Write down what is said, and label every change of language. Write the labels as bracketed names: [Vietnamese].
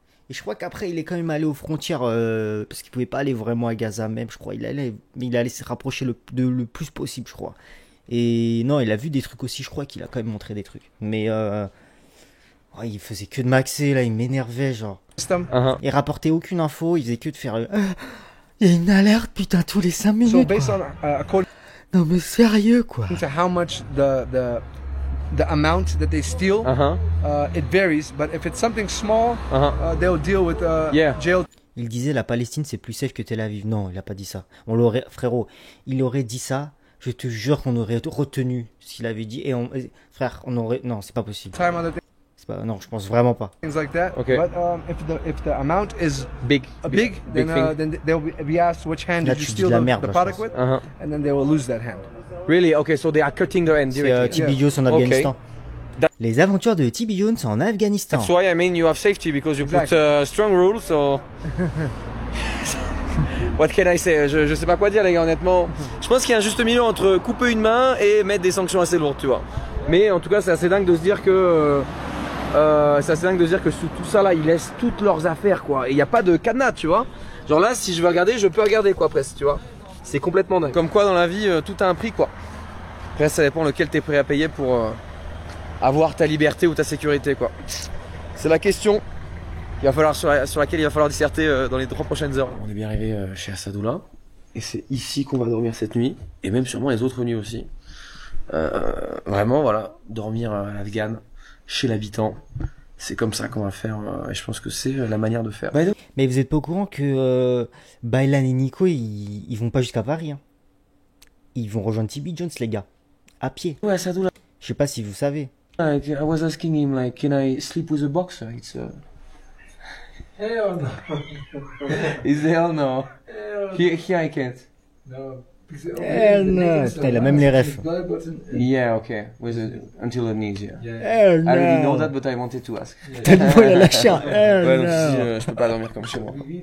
[French] Et je crois qu'après, il est quand même allé aux frontières. Parce qu'il pouvait pas aller vraiment à Gaza même, je crois. Il allait se rapprocher le plus possible, je crois. Et non, il a vu des trucs aussi, je crois qu'il a quand même montré des trucs. Mais ouais, il faisait que de maxer, là, il m'énervait, genre. Il rapportait aucune info, il faisait que de faire... il y a une alerte, putain, tous les 5 minutes. Non mais sérieux quoi. [English] To how much the amount that they steal, it varies. But if it's something small, they'll deal with jail. [French] Il disait la Palestine c'est plus safe que Tel Aviv. Non, il a pas dit ça. Frérot, il aurait dit ça. Je te jure qu'on aurait retenu ce qu'il avait dit et frère, on aurait. Non, c'est pas possible. Non, je pense vraiment pas. [English] Things like that. Okay. But if the amount is big, then they'll be asked which hand did you steal the product with, and then they will lose that hand. Really? Okay, so they are cutting their hand directly. [French] C'est TB Jones en Afghanistan. Les aventures de TB Jones en Afghanistan. [English] That's why I mean you have safety because you put strong rules. So what can I say? [French] Je sais pas quoi dire les gars honnêtement. Je pense qu'il y a un juste milieu entre couper une main et mettre des sanctions assez lourdes, tu vois. Mais en tout cas, c'est assez dingue de se dire que sous tout ça là, ils laissent toutes leurs affaires quoi. Et il n'y a pas de cadenas, tu vois. Genre là, si je veux regarder, je peux regarder quoi presque, tu vois. C'est complètement dingue. Comme quoi dans la vie, tout a un prix quoi. Après, ça dépend lequel t'es prêt à payer pour avoir ta liberté ou ta sécurité quoi. C'est la question sur laquelle il va falloir disserter dans les 3 prochaines heures. On est bien arrivé chez Assadoullah. Et c'est ici qu'on va dormir cette nuit. Et même sûrement les autres nuits aussi. Vraiment, voilà, dormir à l'Afghan. Chez l'habitant, c'est comme ça qu'on va faire et je pense que c'est la manière de faire. Mais vous êtes pas au courant que Baylan et Nico ils vont pas jusqu'à Paris hein. Ils vont rejoindre TB Jones les gars, à pied. Ouais, ça doit. Je sais pas si vous savez. [English] Like, I was asking him like, can I sleep with a boxer? It's Hell no. Is hell no. Hell Here I can't. no. Hell no. [French] Putain, il a même les refs. [English] Yeah, okay. With until the knees, yeah. Hell no. I already know that, but I wanted to ask. [French] Tellement il a lâché un hell Ouais, donc [English] no. [French] si, je peux pas dormir comme chez moi.